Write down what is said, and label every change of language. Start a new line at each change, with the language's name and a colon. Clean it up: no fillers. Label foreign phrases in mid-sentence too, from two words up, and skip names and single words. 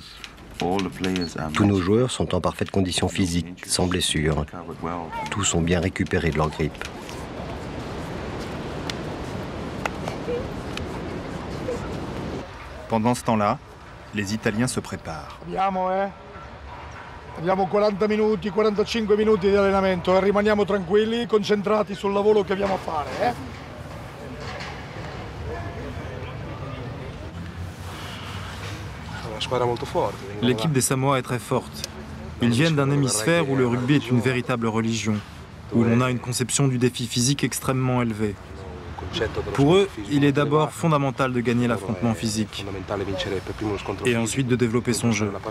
French: Tous nos joueurs sont en parfaite condition physique, sans blessure. Tous ont bien récupéré de leur grippe. Pendant ce temps-là, les Italiens se préparent.
Italian: Abbiamo 40 minuti, 45 minuti di allenamento e rimaniamo tranquilli, concentrati sul lavoro che abbiamo a fare.
French: L'équipe des Samoa est très forte. Ils viennent d'un hémisphère où le rugby est une véritable religion, où l'on a une conception du défi physique extrêmement élevée. Pour eux, il est d'abord fondamental de gagner l'affrontement physique et ensuite de développer son jeu.